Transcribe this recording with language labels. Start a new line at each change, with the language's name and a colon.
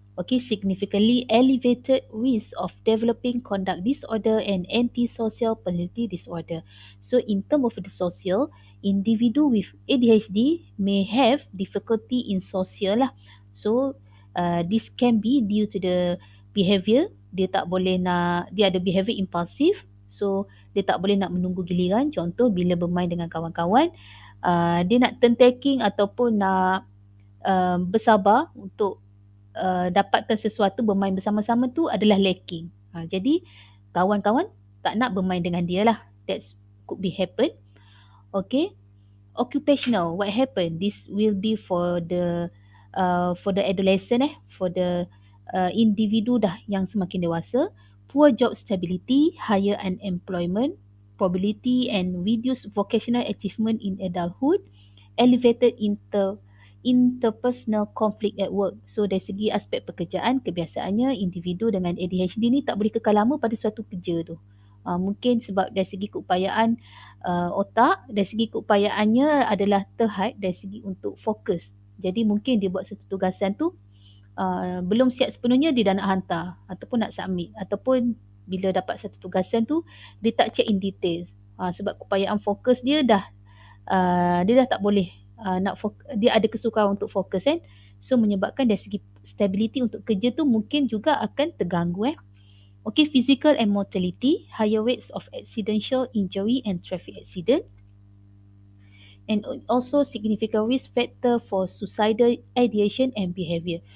English: Okay, significantly elevated risk of developing conduct disorder and antisocial personality disorder. So in term of the social, individu with ADHD may have difficulty in social lah. So this can be due to the behavior.
Malay: Dia tak boleh nak, dia ada behavior impulsif, so dia tak boleh nak menunggu giliran. Contoh bila bermain dengan kawan-kawan, dia nak turn taking ataupun nak bersabar untuk dapatkan sesuatu, bermain bersama-sama tu adalah lacking. Jadi kawan-kawan tak nak bermain dengan dia lah.
English: That could be happen. Okay, occupational, what happen? This will be for the adolescent, for the individu
Malay: dah yang semakin dewasa.
English: Poor job stability, higher unemployment probability and reduced vocational achievement in adulthood, elevated interpersonal conflict at work.
Malay: So dari segi aspek pekerjaan, kebiasaannya individu dengan ADHD ni tak boleh kekal lama pada suatu kerja tu. Mungkin sebab dari segi keupayaan otak, dari segi keupayaannya adalah terhad dari segi untuk fokus. Jadi mungkin dia buat satu tugasan tu belum siap sepenuhnya, dia dah nak hantar ataupun nak submit, ataupun bila dapat satu tugasan tu dia tak
English: check in details
Malay: sebab keupayaan fokus dia dah tak boleh dia ada kesukaran untuk fokus kan. So menyebabkan dari segi stability untuk kerja tu mungkin juga akan terganggu.
English: Okay, physical and mortality, higher rates of accidental injury and traffic accident, and also significant risk factor for suicidal ideation and behaviour.